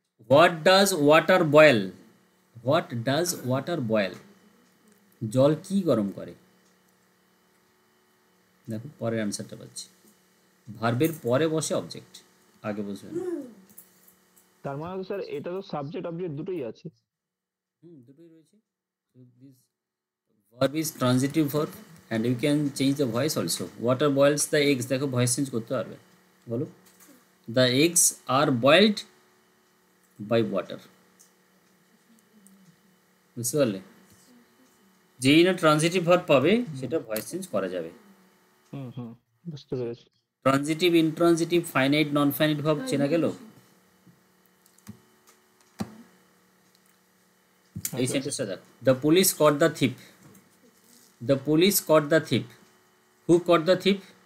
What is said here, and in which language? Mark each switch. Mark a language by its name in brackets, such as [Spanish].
[English] what does water boil, what does water boil, [Bangla] জল কি গরম করে? দেখো পরের অ্যান্সারটা পাচ্ছি, ভার্বের পরে বসে অবজেক্ট, আগে বসবে না। তার মানে তো স্যার এটা তো সাবজেক্ট অবজেক্ট দুটোই আছে। দুটোই রয়েছে। [English] So this verb is transitive verb and you can change the voice also. Water boils the eggs, [Bangla] দেখো ভয়েস চেঞ্জ করতে পারবে, [English] বলো the eggs are boiled by water, [Bangla] বুঝতে পারলে? যেই না ট্রানজিটিভ ভার্ব পাবে সেটা ভয়েস চেঞ্জ করা যাবে। বুঝতে পেরেছি। Transitive, intransitive, finite, non finite verb চেনা গেল। [English] এই সেন্টেন্সটা দেখ, the police caught the thief, the police caught the thief, who caught the thief?